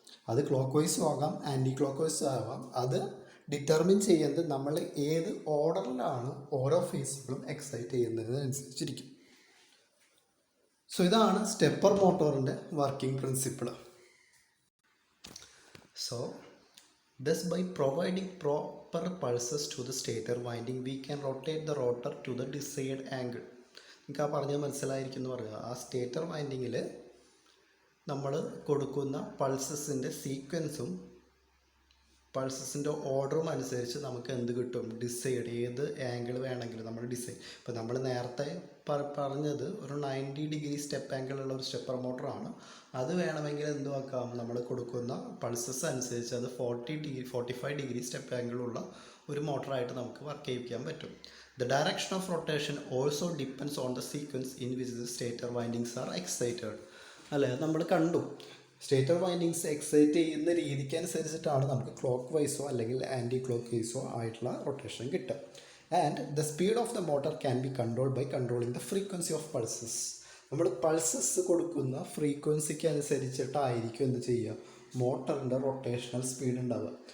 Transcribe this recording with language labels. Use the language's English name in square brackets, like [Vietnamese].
[Malayalam] അത് ക്ലോക്ക് വൈസും ആകാം anti clock വൈസും ആകാം. അത് ഡിറ്റർമിൻ ചെയ്യുന്നത് നമ്മൾ ഏത് ഓർഡറിലാണ് ഓരോ ഫേസുകളും എക്സൈറ്റ് ചെയ്യുന്നതിനനുസരിച്ചിരിക്കും. സോ ഇതാണ് stepper മോട്ടോറിൻ്റെ working principle. [English] So thus by providing proper pulses to the stator winding we can rotate the rotor to the desired angle. [Malayalam] നിങ്ങൾക്ക് ആ പറഞ്ഞത് മനസ്സിലായിരിക്കും എന്ന് പറയുക. ആ സ്റ്റേറ്റർ വൈൻഡിങ്ങിൽ നമ്മൾ കൊടുക്കുന്ന പൾസസിൻ്റെ സീക്വൻസും പൾസസിൻ്റെ ഓർഡറും അനുസരിച്ച് നമുക്ക് എന്ത് കിട്ടും, ഡിസൈഡ് ഏത് ആംഗിൾ വേണമെങ്കിലും നമ്മൾ ഡിസൈഡ്. ഇപ്പോൾ നമ്മൾ നേരത്തെ പറഞ്ഞത് ഒരു 90 ഡിഗ്രി സ്റ്റെപ്പ് ആംഗിൾ ഉള്ള ഒരു സ്റ്റെപ്പർ മോട്ടറാണ്. അത് വേണമെങ്കിൽ എന്ത് ആക്കാം, നമ്മൾ കൊടുക്കുന്ന പൾസസ് അനുസരിച്ച് അത് 45 ഡിഗ്രി സ്റ്റെപ്പ് ആംഗിൾ ഉള്ള ഒരു മോട്ടറായിട്ട് നമുക്ക് വർക്ക് ചെയ്യിക്കാൻ പറ്റും. [English] The direction of rotation also depends on the sequence in which the stator windings are excited. [Malayalam] അല്ലേ, നമ്മൾ കണ്ടു സ്റ്റേറ്റർ വൈൻഡിങ്സ് എക്സൈറ്റ് ചെയ്യുന്ന രീതിക്ക് അനുസരിച്ചിട്ടാണ് നമുക്ക് ക്ലോക്ക് വൈസോ അല്ലെങ്കിൽ ആൻറ്റി ക്ലോക്ക് വൈസോ ആയിട്ടുള്ള റൊട്ടേഷൻ കിട്ടുക. [English] And the speed of the motor can be controlled by controlling the frequency of pulses. [Malayalam] നമ്മൾ പൾസസ് കൊടുക്കുന്ന ഫ്രീക്വൻസിക്ക് അനുസരിച്ചിട്ടായിരിക്കും എന്ത് ചെയ്യുക, മോട്ടറിൻ്റെ റൊട്ടേഷണൽ സ്പീഡ് ഉണ്ടാവുക.